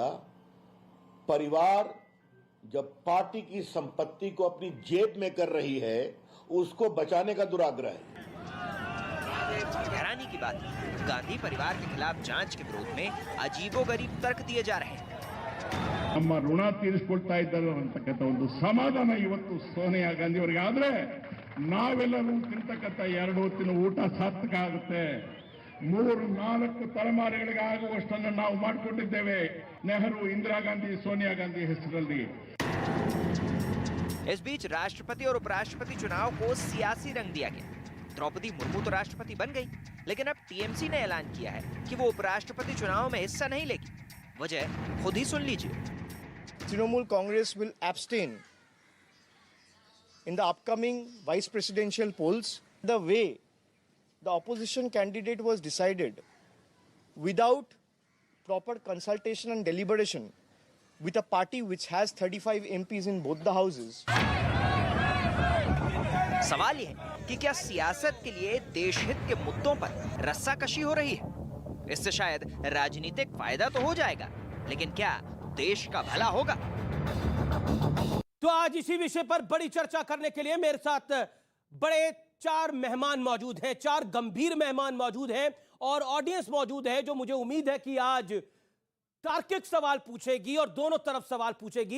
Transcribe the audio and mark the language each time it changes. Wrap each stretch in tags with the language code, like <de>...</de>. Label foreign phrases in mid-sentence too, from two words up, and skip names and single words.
<hi>परिवार जब पार्टी की संपत्ति को अपनी जेब में कर रही है, उसको बचाने का दुराग्रह है। हैरानी की बात है, गांधी परिवार के खिलाफ जांच के विरोध में अजीबोगरीब तर्क दिए जा रहे हैं।</hi> <kn>ನಮ್ಮ ಋಣ ತೀರಿಸಿಕೊಳ್ತಾ ಇದ್ದರು ಅಂತಕ್ಕಂಥ ಒಂದು ಸಮಾಧಾನ ಇವತ್ತು ಸೋನಿಯಾ ಗಾಂಧಿ ಅವರಿಗೆ ಆದ್ರೆ ನಾವೆಲ್ಲರೂ ತಿಂತಕ್ಕಂಥ 2 ಹೊತ್ತಿನ ಊಟ ಸಾರ್ಥಕ ಆಗುತ್ತೆ। 3-4 ತಲೆಮಾರುಗಳಿಗೆ ಆಗುವಷ್ಟನ್ನು ನಾವು ಮಾಡಿಕೊಂಡಿದ್ದೇವೆ ನೆಹರು, इंदिरा गांधी, सोनिया गांधी ಹೆಸರಲ್ಲಿ।</kn> <hi>इस बीच राष्ट्रपति और उपराष्ट्रपति चुनाव को सियासी रंग दिया गया। द्रौपदी मुर्मू तो राष्ट्रपति बन गई, लेकिन अब टीएमसी ने ऐलान किया है कि वो उपराष्ट्रपति चुनाव में हिस्सा नहीं लेगी। वजह खुद ही सुन लीजिए।</hi> <en>Trinamool Congress will abstain in the upcoming vice presidential polls. The way the opposition candidate was decided without proper consultation and deliberation with a party which has 35 MPs in both the houses.</en> <hi>सवाल यह है कि क्या सियासत के लिए देश हित के मुद्दों पर रस्साकशी हो रही है? इससे शायद राजनीतिक फायदा तो हो जाएगा, लेकिन क्या देश का भला होगा? तो आज इसी विषय पर बड़ी चर्चा करने के लिए मेरे साथ बड़े 4 मेहमान मौजूद हैं, 4 गंभीर मेहमान मौजूद हैं, और ऑडियंस मौजूद है जो मुझे उम्मीद है कि आज तार्किक सवाल पूछेगी और दोनों तरफ सवाल पूछेगी।</hi>